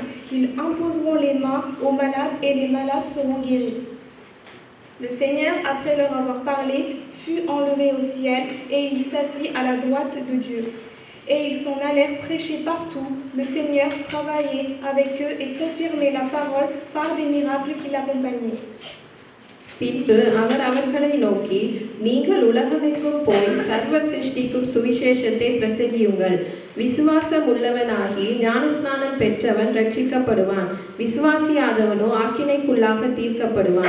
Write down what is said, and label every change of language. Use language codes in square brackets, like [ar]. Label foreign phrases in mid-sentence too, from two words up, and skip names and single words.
[fr] Ils imposeront les mains aux malades et les malades seront guéris. Le Seigneur, après leur avoir parlé, fut enlevé au ciel et il s'assit à la droite de Dieu. Et ils s'en allèrent prêcher partout. Le Seigneur travaillait avec eux et confirmait la parole par des miracles qui l'accompagnaient. [ta] பின்பு அவர் அவர்களை நோக்கி, நீங்கள் உலகமெங்கும் போய் சர்வ சிருஷ்டிக்கும் சுவிசேஷத்தை பிரசங்கியுங்கள். விசுவாசம் உள்ளவனாகி ஞானஸ்நானம் பெற்றவன் ரட்சிக்கப்படுவான், விசுவாசியாதவனோ ஆக்கினைக்குள்ளாக தீர்க்கப்படுவான்.